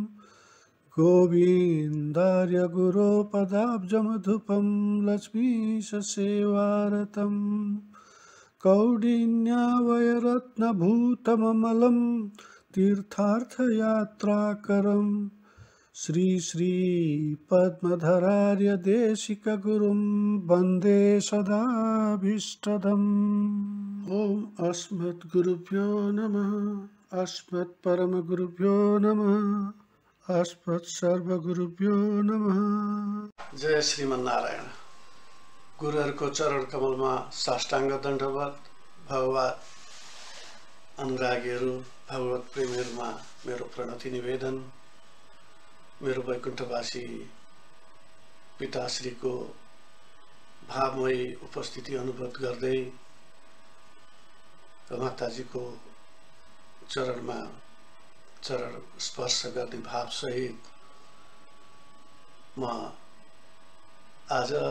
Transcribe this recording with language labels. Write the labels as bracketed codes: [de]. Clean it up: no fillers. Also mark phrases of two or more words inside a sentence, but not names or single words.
[sa] गोविन्दार्य गुरोपदाब्जमधुपं लक्ष्मीशसेवारतं कौडिन्यावयरत्नभूतममलं तीर्थार्थयात्राकरं श्री श्रीपद्मधरार्यदेशिकगुरुं वन्दे सदाभीष्टदम्। ओम अस्मद्गुरुभ्यो नमः। अस्मत्परमगुरुभ्यो नमः। अस्मत्सर्वगुरुभ्यो नमः। जय श्रीमन्नारायण। [ne] गुरुहरुको चरण कमलमा साष्टाङ्ग दण्डवत। भगवत अनुरागीहरु, भगवत प्रेमीहरुमा मेरो प्रणति निवेदन। मेरो वैकुण्ठवासी पिताश्रीको भावमयी उपस्थिति अनुभव गर्दै माताजीको चरणमा चरण स्पर्श गर्ने भाव सहित म आज